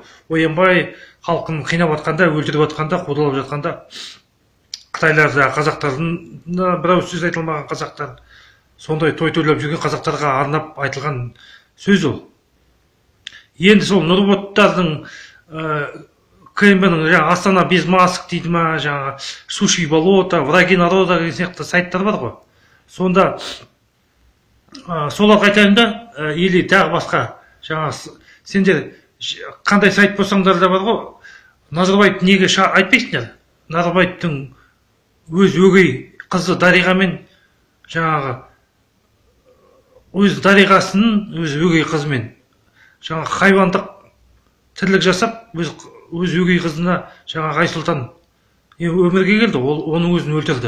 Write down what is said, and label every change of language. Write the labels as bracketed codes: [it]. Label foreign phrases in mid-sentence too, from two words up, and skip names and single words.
[kk] Оянбай халқын қинап жатқанда, өлтіріп жатқанда, қудалап жатқанда, Қытайларда қазақтардың бірау сөз айтылмаған қазақтар, сондай той тойлап жүрген қазақтарға арнап айтылған сөз ол. Енді сол Нұрботтардың КМБ-ның Астана без масок дейді ма, жаңағы Суши болото, враги народа деген сияқты сайттар бар ғой. Сонда соларға айтайын да, или тағы басқа, жаңа сендер қандай сайт болсаңдар да бар ғой, Назарбаев неге айтпайсыңдар? Назарбаевтың өз өгей қызы Дариғамен, жаңағы өз Дариғасының өз өгей қызымен жаңағы хайуандық тірлік жасап, өз өгей қызына жаңағы Айсұлтан өмірге келді, оның өзін өлтірді.